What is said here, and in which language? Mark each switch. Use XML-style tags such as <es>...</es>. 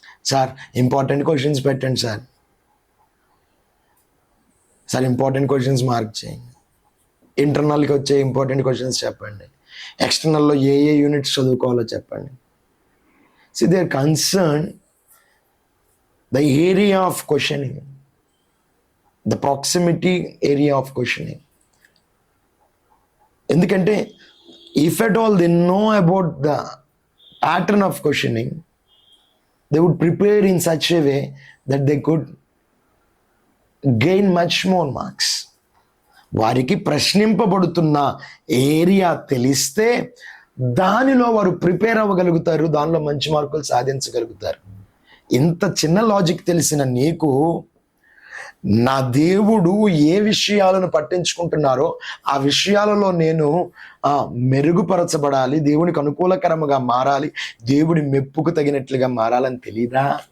<te>Sir important questions పెట్టండి sir, important questions mark చేయండి, ఇంటర్నల్కి వచ్చే ఇంపార్టెంట్ క్వశ్చన్స్ చెప్పండి, ఎక్స్టర్నల్లో ఏ యూనిట్స్ చదువుకోవాలో చెప్పండి.</te> <en>So they are concern the area of questioning, the proximity area of questioning. ఎందుకంటే if at all they know about the pattern of questioning, they would prepare in such a way that they could gain much more marks.</en> <te>వారికి ప్రశ్నింపబడుతున్న area తెలిస్తే దానిలో వారు prepare అవ్వగలుగుతారు, దానిలో మంచి మార్కులు సాధించగలుగుతారు. ఇంత చిన్న లాజిక్ తెలిసిన నీకు నా దేవుడు ఏ విషయాలను పట్టించుకుంటున్నారో ఆ విషయాలలో నేను మెరుగుపరచబడాలి, దేవునికి అనుకూలకరముగా మారాలి, దేవుడి మెప్పుకు తగినట్లుగా మారాలని తెలీదా?</te>